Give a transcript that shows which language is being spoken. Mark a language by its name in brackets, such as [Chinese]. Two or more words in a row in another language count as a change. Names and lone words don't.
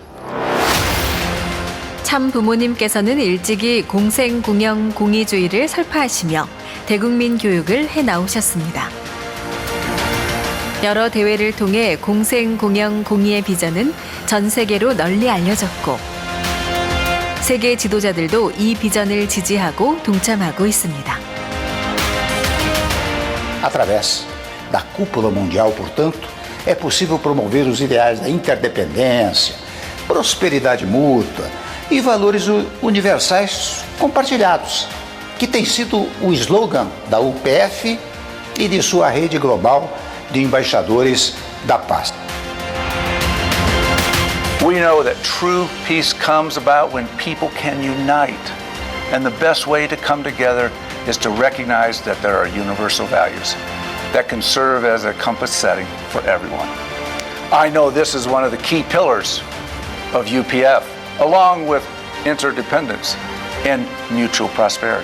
[Korean] 참 부모님께서는 일찍이 공생, 공영, 공의주의를 설파하시며 대국민 교육을 해나오셨습니다. 여러 대회를 통해 공생, 공영, 공의의 비전은 전 세계로 널리 알려졌고 세계 지도자들도 이 비전을 지지하고 동참하고 있습니다. [Portuguese] Através da cúpula mundial, portanto, é possível promover os ideais da interdependência, prosperidade mútua e valores universais compartilhados, que tem sido o slogan da UPF e de sua rede global de embaixadores da paz. [English] We know that true peace comes about when people can unite. And the best way to come together is to recognize that there are universal values that can serve as a compass setting for everyone. I know this is one of the key pillars of UPF, along with interdependence and mutual prosperity.